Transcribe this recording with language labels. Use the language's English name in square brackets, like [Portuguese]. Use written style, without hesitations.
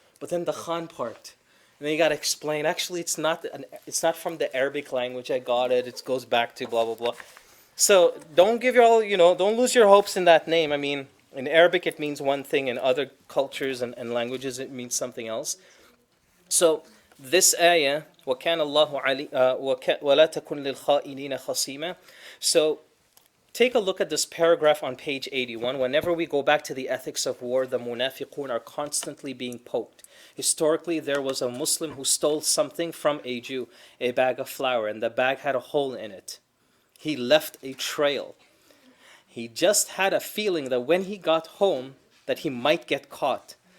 [English] But then the Khan part. And then you got to explain, actually, it's not from the Arabic language. I got it. It goes back to blah, blah, blah. So don't give your all, don't lose your hopes in that name. I mean, in Arabic it means one thing. In other cultures and languages it means something else. So this ayah, [Arabic] وَكَانَ اللَّهُ عَلِيمًا وَلَا تَكُنْ لِلْخَائِنِينَ خَصِيمًا. [English] So take a look at this paragraph on page 81. Whenever we go back to the ethics of war, the munafiqun are constantly being poked. Historically, there was a Muslim who stole something from a Jew, a bag of flour, and the bag had a hole in it. He left a trail. He just had a feeling that when he got home, that he might get caught.